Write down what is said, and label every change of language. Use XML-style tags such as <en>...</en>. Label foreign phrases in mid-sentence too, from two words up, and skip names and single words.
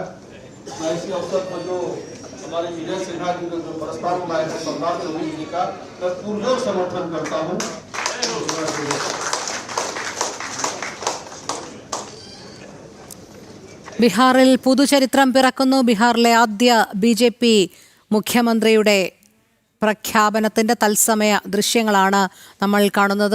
<hi>मैं इसी अवसर पर जो हमारे विजय सिन्हा जी ने जो प्रस्ताव लाए हैं सम्राट चौधरी जी का, मैं पुरजोर समर्थन करता हूँ।</hi> <ml>ബീഹാറിൽ പുതുചരിത്രം പിറക്കുന്നു. ബീഹാറിലെ ആദ്യ ബി.ജെ.പി. മുഖ്യമന്ത്രിയുടെ പ്രഖ്യാപനത്തിന്റെ തത്സമയ ദൃശ്യങ്ങളാണ് നമ്മൾ കാണുന്നത്.</ml>